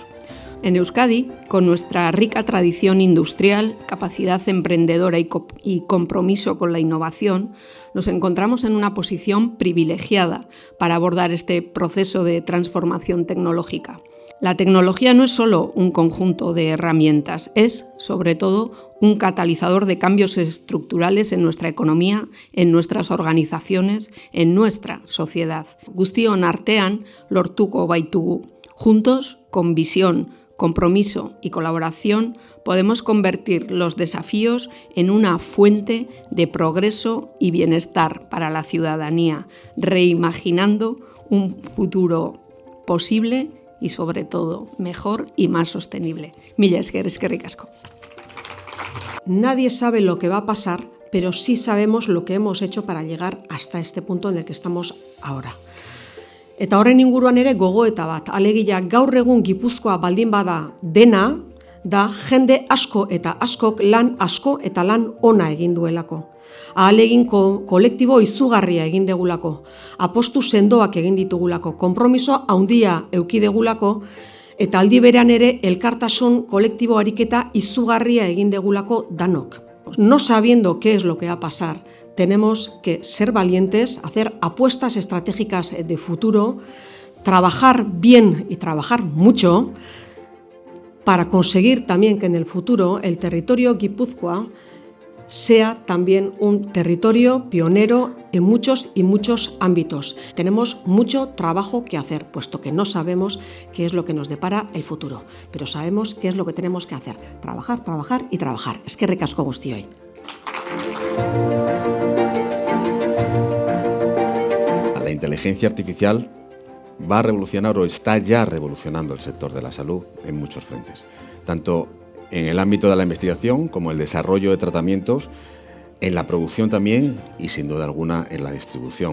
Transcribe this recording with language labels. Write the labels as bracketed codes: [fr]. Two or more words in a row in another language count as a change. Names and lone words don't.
[es] En Euskadi, con nuestra rica tradición industrial, capacidad emprendedora y compromiso con la innovación, nos encontramos en una posición privilegiada para abordar este proceso de transformación tecnológica. La tecnología no es solo un conjunto de herramientas, es, sobre todo, un catalizador de cambios estructurales en nuestra economía, en nuestras organizaciones, en nuestra sociedad. [eu] Guztion artean lortuko baitugu. [es] Juntos, con visión, compromiso y colaboración, podemos convertir los desafíos en una fuente de progreso y bienestar para la ciudadanía, reimaginando un futuro posible y, sobre todo, mejor y más sostenible. [eu] Mila esker, eskerrik asko. [es] Nadie sabe lo que va a pasar, pero sí sabemos lo que hemos hecho para llegar hasta este punto en el que estamos ahora. [eu] Eta horren inguruan ere gogoeta bat, alegia gaur egun Gipuzkoa baldin bada dena, da jende asko eta askok lan asko eta lan ona egin duelako. Ahalegin kolektibo izugarria egin degulako, apostu sendoak egin ditugulako, konpromiso handia eduki degulako, eta aldi berean ere elkartasun kolektibo ariketa izugarria egin degulako danok. [es] No sabiendo qué es lo que va a pasar, tenemos que ser valientes, hacer apuestas estratégicas de futuro, trabajar bien y trabajar mucho para conseguir también que en el futuro el territorio Guipúzcoa sea también un territorio pionero en muchos y muchos ámbitos. Tenemos mucho trabajo que hacer, puesto que no sabemos qué es lo que nos depara el futuro, pero sabemos qué es lo que tenemos que hacer. Trabajar, trabajar y trabajar. [eu] Eskerrik asko guztioi. [es] La inteligencia artificial va a revolucionar o está ya revolucionando el sector de la salud en muchos frentes, tanto en el ámbito de la investigación como el desarrollo de tratamientos, en la producción también y sin duda alguna en la distribución.